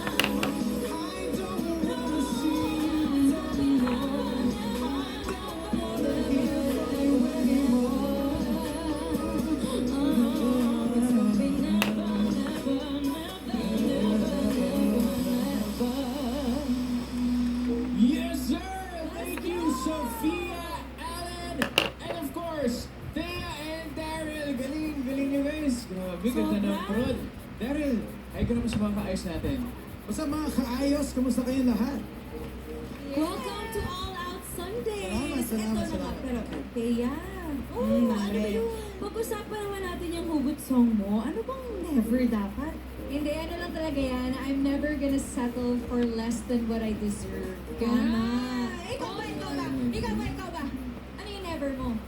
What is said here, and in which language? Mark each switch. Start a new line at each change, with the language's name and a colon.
English: It's gonna be never, never, never, never. Yes, sir! Thank you, Sophia, Alan, and of course, Thea and Daryl.
Filipino: Galing nyo guys. Grabe, ganda ng prod. Daryl, ay ko naman sa mga kaayos natin. Basta mga kaayos, kamusta kayo lahat?
English: Welcome to All Out Sundays!
Filipino: Salamat. Ito naman, pero Thea, ano ba yun? Pag-usapan naman natin yung hugot song mo. Ano bang never dapat? Hindi, ano lang talaga yan.
English: I'm never gonna settle for less than what I deserve.
Filipino: Ikaw ba? Ikaw ba? Ano yung never mo?